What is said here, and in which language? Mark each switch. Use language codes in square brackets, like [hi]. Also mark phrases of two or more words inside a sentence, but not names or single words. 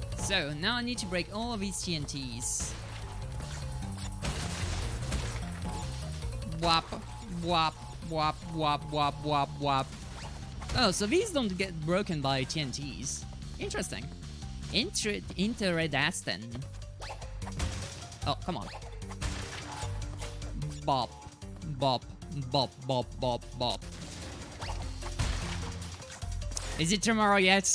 [en] So, now I need to break all of these TNTs. Wap, wap, wap, wap, wap, wap, wap. Oh, so these don't get broken by TNTs. Interesting. Interesting. Oh, come on. Bop, bop, bop, bop, bop, bop. Is it tomorrow yet?